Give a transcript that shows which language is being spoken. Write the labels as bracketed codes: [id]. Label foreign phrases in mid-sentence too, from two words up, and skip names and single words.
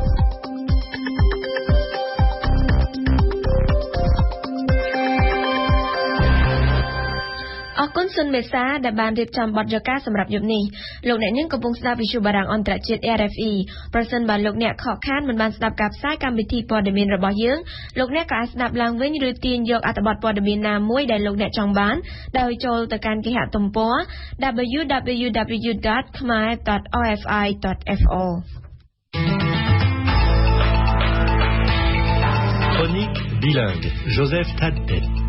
[km] អរគុណសុនមេសាដែលបានរៀបចំបទយកការសម្រាប់យប់នេះលោកអ្នកនាងកំពុងស្ដាប់វិទ្យុបារាំងអន្តរជាតិ RFE ប្រសិនបើលោកអ្នកខកខានមិនបានស្ដាប់ការផ្សាយកម្មវិធីព័ត៌មានរបស់យើងលោកអ្នកក៏អាចស្ដាប់ឡើងវិញឬទាញយកអត្ថបទព័ត៌មានណាមួយដែលលោកអ្នកចង់បានដោយចូលទៅកាន់គេហទំព័រ www.khmer.rfi.fr [fr] Chronique bilingue Joseph Taddet